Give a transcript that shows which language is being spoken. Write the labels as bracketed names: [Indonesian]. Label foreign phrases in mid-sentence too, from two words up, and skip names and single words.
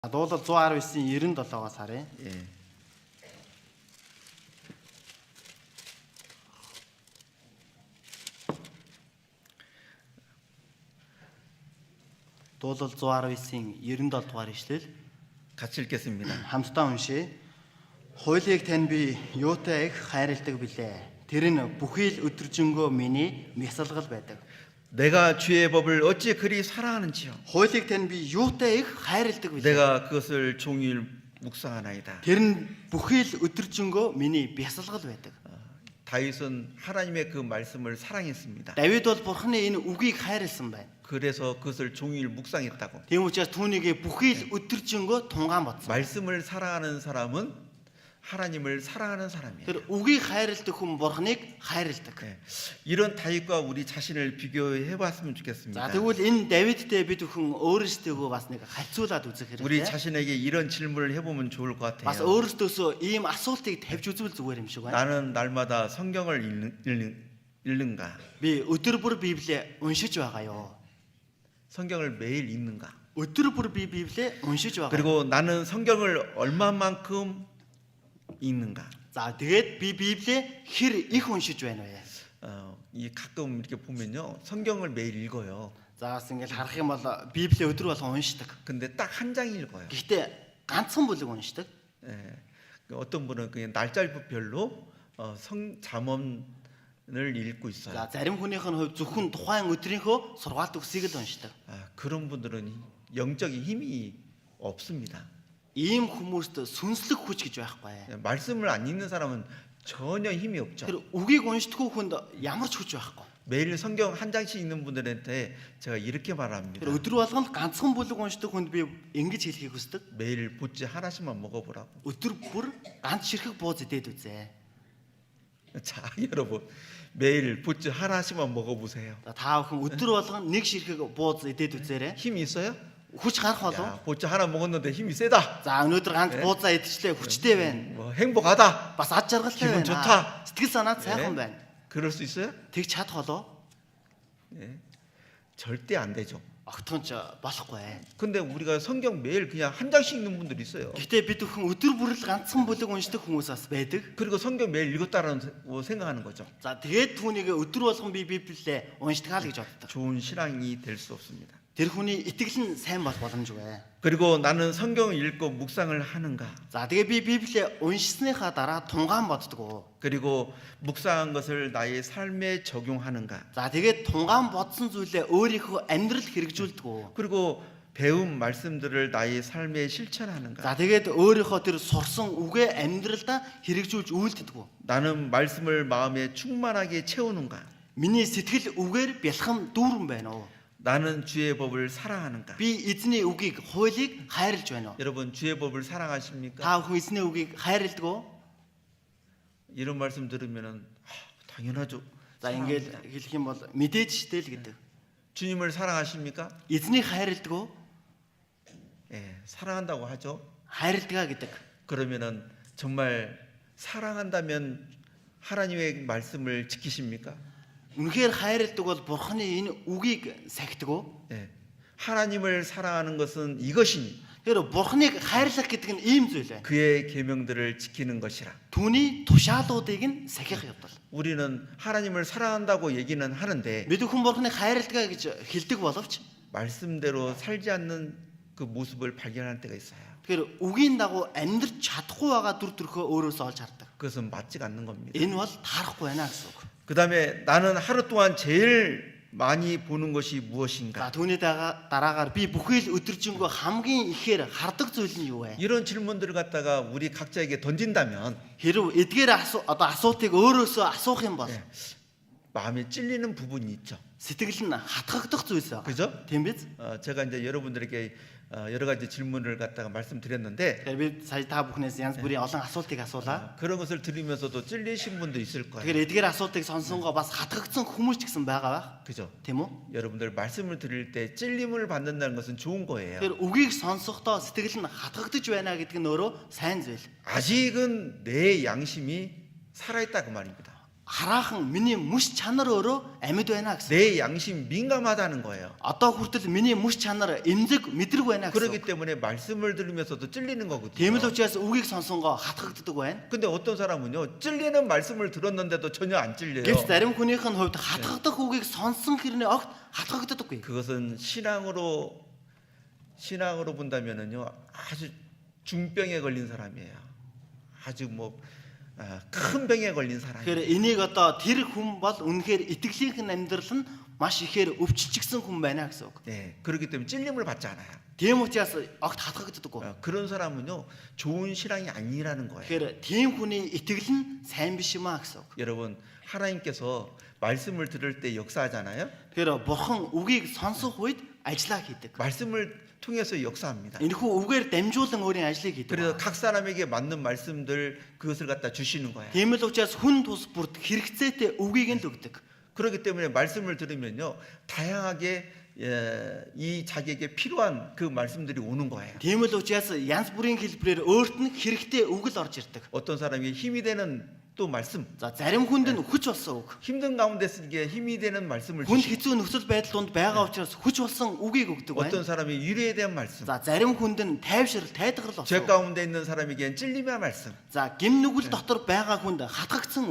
[Mongolian] Дуулал 119-ийн 97-аас харъя. [Korean] 예. [Mongolian] Дуулал 119-ийн 97 дугаар ишлэл [Korean] 같이 읽겠습니다. [Mongolian] хамтдаа уншъя. Хуулийг тань би юутай их хайрладаг билээ. Тэр нь бүхий л өдржөнгөө миний мясалгал байдаг. [Korean] 내가 주의 법을 어찌 그리 사랑하는지요. [Mongolian] Хуулийг тань би юутай их хайрладаг билээ. [Korean] 내가 그것을 종일 묵상하나이다. [Mongolian] Тэр нь бүхий л өдржөнгөө миний мясалгал байдаг. [Korean] 다윗은 하나님의 그 말씀을 사랑했습니다. [Mongolian] Давид бол Бурханы энэ үгийг хайрласан байна. [Korean] 그래서 그것을 종일 묵상했다고. [Mongolian] Тийм учраас түүнийг бүхий л өдржөнгөө тунгаан бодсон. [Korean] 말씀을 사랑하는 사람은 하나님을 사랑하는 사람이에요. [Mongolian] Тэр үгийг хайрладаг хүн Бурханыг хайрладаг. [Korean] 예. 이런 다윗과 우리 자신을 비교해 봤으면 [Mongolian] За [Korean] 좋겠습니다. [Mongolian] тэгвэл энэ Давидтэй бид хүн өөрсдөө бас нэг харьцуулаад үзэх [Korean] 우리 [Mongolian] хэрэгтэй. [Korean] 자신에게 이런 질문을 해보면 좋을 것 [Mongolian] Бас [Korean] 같아요. [Mongolian] өөрсдөөсөө ийм асуултыг тавьж үзвэл зүгээр юм шиг байна. [Korean] 나는 날마다 성경을 읽는가? [Mongolian] Би өдөр бүр Библийг уншиж байгаа юу? [Korean] 성경을 매일 읽는가? [Mongolian] Өдөр бүр би Библийг уншиж байгаа. [Korean] 그리고 나는 성경을 얼마만큼 읽는가? [Mongolian] За тэгээд би Библийг хэр их уншиж байна вэ? [Korean] 이 가끔 이렇게 보면요, 성경을 매일 읽어요. [Mongolian] За бас ингээл харах юм бол Библийг өдөр болгон уншдаг. [Korean] 근데 딱 한 장 읽어요. [Mongolian] Гэхдээ ганцхан бүлэг уншдаг. [Korean] 예. 어떤 분은 그냥 날짜별로 잠언을 읽고 있어요. [Mongolian] За зарим хүнийх нь хувь зөвхөн тухайн өдрийнхөө сургаалт үгсийг л уншдаг. [Korean] 그런 분들은 영적인 힘이 없습니다. [Mongolian] Ийм хүмүүст сүнслэг хүч гэж байхгүй. [Korean] 말씀을 안 읽는 사람은 전혀 힘이 없죠. [Mongolian] Тэр үгийг уншдаггүй хүнд ямар ч хүч байхгүй. [Korean] 매일 성경 한 장씩 읽는 분들한테 제가 이렇게 말합니다. [Mongolian] Тэр өдөр болгон ганцхан бүлэг уншдаг хүнд би ингэж хэлхийг хүсдэг. [Korean] 매일 보찌 하나씩만 먹어보라고. [Mongolian] Өдөр бүр ганц ширхэг бууз идээд үзээ. [Korean] 자, 여러분 매일 보찌 하나씩만 먹어보세요. [Mongolian] За та бүхэн өдөр болгон нэг ширхэг бууз идээд үзээрэй. [Korean] 힘이 있어요? [Mongolian] Хүч гарах болов. [Korean] 야, 보찌 하나 먹었는데 힘이 세다. [Mongolian] За өнөөдөр ганц буузаа идчихлээ хүчтэй байна. [Korean] 뭐 행복하다. [Mongolian] Бас ад жаргалтай [Korean] 기분 [Mongolian] байна. [Korean] 좋다. [Mongolian] Сэтгэл санаад сайхан байна. [Korean] 그럴 수 있어요? [Mongolian] Тэгж чадах болов. [Korean] 예. 절대 안 되죠. [Mongolian] Огтхонч болохгүй. [Korean] 근데 우리가 성경 매일 그냥 한 장씩 읽는 분들이 있어요. [Mongolian] Гэхдээ бид бүхэн өдөр бүр л ганцхан бүлэг уншдаг хүмүүс бас байдаг. [Korean] 그리고 성경 매일 읽었다라는 생각하는 거죠. [Mongolian] За тэгээд түүнийг өдөр болгон би Библиээ уншдгаа л гэж боддог. [Korean] 좋은 신앙이 될 수 없습니다. [Mongolian] Тэр хүний итгэл нь сайн бол боломжгүй. [Korean] 그리고 나는 성경을 읽고 묵상을 하는가? [Mongolian] За тэгээ би Библийг уншсныхаа дараа тунгаан боддог. [Korean] 그리고 묵상한 것을 나의 삶에 적용하는가? [Mongolian] За тэгээд тунгаан бодсон зүйлээ өөрийнхөө амьдралд хэрэгжүүлдэг. [Korean] 그리고 배운 말씀들을 나의 삶에 실천하는가? [Mongolian] За тэгээд өөрийнхөө тэр сурсан үгээ амьдралдаа хэрэгжүүлж үйлддэг. [Korean] 나는 말씀을 마음에 충만하게 채우는가? [Mongolian] Миний сэтгэл үгээр бэлхэм дүүрэн байна уу? [Korean] 나는 주의 법을 사랑하는가? [Mongolian] Би эзний үгийг, хуулийг хайрлаж байна уу? [Korean] 여러분 주의 법을 사랑하십니까? [Mongolian] Та бүхэн эзний үгийг хайрладаг уу? [Korean] 이런 말씀 들으면은 당연하죠. [Mongolian] За ингээл хэлэх юм бол мэдээж штэл гэдэг. [Korean] 주님을 사랑하십니까? [Mongolian] Эзнийг хайрладаг уу? [Korean] 예, 사랑한다고 하죠. [Mongolian] Хайрладгаа гэдэг. [Korean] 그러면은 정말 사랑한다면 하나님의 말씀을 지키십니까? [Mongolian] Үнэхээр хайрладаг бол Бурханы энэ үгийг сахидаг уу? [Korean] 예. 하나님을 사랑하는 것은 이것이니 [Mongolian] Тэр Бурханыг хайрлах гэдэг нь ийм зүйл ээ. [Korean] 그의 계명들을 지키는 것이라. [Mongolian] Түүний тушаалуудыг нь сахих явдал. [Korean] 우리는 하나님을 사랑한다고 얘기는 하는데 [Mongolian] Бид хүн Бурханыг хайрладгаа гэж хэлдэг боловч [Korean] 말씀대로 살지 않는 그 모습을 발견할 때가 있어요. [Mongolian] тэгэхээр үгийн дагуу амьдрч чадахгүй байгаа дүр төрхөө өөрөөсөө олж хардаг. [Korean] 그것은 맞지가 않는 겁니다. [Mongolian] Энэ бол таарахгүй байна гэсэн үг. [Korean] 그다음에 나는 하루 동안 제일 많이 보는 것이 [Mongolian] За [Korean] 무엇인가? [Mongolian] түүний дараагаар би бүхий л өдөржингөө хамгийн ихээр хардаг зүйл нь юу вэ? [Korean] 이런 질문들을 갖다가 우리 각자에게 던진다면 [Mongolian] Хэрв эдгээр асуултыг өөрөөсөө асуух юм бол [Korean] 마음에 찔리는 부분이 있죠. [Mongolian] сэтгэл нь хатгагдах зүйлс байгаа. [Korean] 그죠? [Mongolian] Тийм биз? [Korean] 제가 이제 여러분들에게 여러 가지 질문을 갖다가 말씀드렸는데 [Mongolian] Тэгэхээр би сая та бүхнээс янз бүрийн олон асуултыг асуулаа. [Korean] 그런 것을 들으면서도 찔리신 분도 있을 거예요. [Mongolian] Тэгэхээр эдгээр асуултыг сонсонгоо бас хатгагдсан хүмүүс ч гэсэн байгаа байх. [Korean] 그죠? [Mongolian] Тийм үү? [Korean] 여러분들 말씀을 들을 때 찔림을 받는다는 것은 좋은 거예요. [Mongolian] Тэгэхээр үгийг сонсохдоо сэтгэл нь хатгагдж байна гэдэг нь өөрөө сайн зүйл. [Korean] 아직은 내 양심이 살아있다 그 말입니다. [Mongolian] хараахан миний мөс чанар өөрөө амьд байна гэсэн. [Korean] 내 양심 민감하다는 거예요. [Mongolian] Одоо хүртэл миний мөс чанар эмзэг мэдрэг байна [Korean] 그렇기 [Mongolian] гэсэн. [Korean] 때문에 말씀을 들으면서도 찔리는 거거든요. [Mongolian] Тийм л учраас үгийг сонсонгоо хатгагддаг байна. [Korean] 근데 어떤 사람은요, 찔리는 말씀을 들었는데도 전혀 안 찔려요. [Mongolian] Гэвч зарим хүнийх нь хувьд хатгагдах үгийг сонсон хэрнээ огт хатгагддаггүй. [Korean] 그것은 신앙으로 본다면은요, 아주 중병에 걸린 사람이에요. 아주 큰 병에 걸린 사람이에요. [Mongolian] Тэгэхээр энийг одоо тэр хүн бол үнэхээр итгэлийнх нь амьдрал нь маш ихээр өвчлөгсөн хүн байна гэсэн үг. [Korean] 네, 그렇기 때문에 찔림을 받지 않아요. [Mongolian] Тийм учраас огт хатгагддаггүй. [Korean] 그런 사람은요, 좋은 신앙이 아니라는 거예요. [Mongolian] Тэгэхээр тийм хүний итгэл нь сайн биш юм а гэсэн үг. [Korean] 여러분, 하나님께서 말씀을 들을 때 역사하잖아요. [Mongolian] Тэгэхээр бурхан үгийг сонсох үед ажиллаа хийдэг. [Korean] 말씀을 통해서 역사합니다. [Mongolian] Энэхүү үгээр дамжуулан өөрийн ажлыг хийдэг. [Korean] 그래서 각 사람에게 맞는 말씀들 그것을 갖다 주시는 거예요. [Mongolian] Тийм л учраас хүн тус бүрд хэрэгцээтэй үгийг нь өгдөг. [Korean] 그렇기 때문에 말씀을 들으면요, 다양하게 이 자기에게 필요한 그 말씀들이 오는 거예요. [Mongolian] Тийм л учраас янз бүрийн хэлбэрээр өөрт нь хэрэгтэй үг л орж ирдэг. [Korean] 어떤 사람이 힘이 되는 또 말씀, [Mongolian] За зарим хүнд нь хүч болсон үг. [Korean] 힘든 가운데 쓰기에 힘이 되는 말씀을 [Mongolian] Хүнд [Korean] 주시고, [Mongolian] хэцүү нөхцөл байдал донд байгаа учраас хүч болсон үгийг өгдөг [Korean] 어떤 [Mongolian] байна. [Korean] 사람이 위로에 대한 말씀, [Mongolian] За зарим хүнд нь тайвшрал, тайдгарал [Korean] 죄 [Mongolian] болсон. [Korean] 가운데 있는 사람에게는 찔림의 말씀, [Mongolian] За гим нүгэл дотор байгаа хүнд хатгагдсан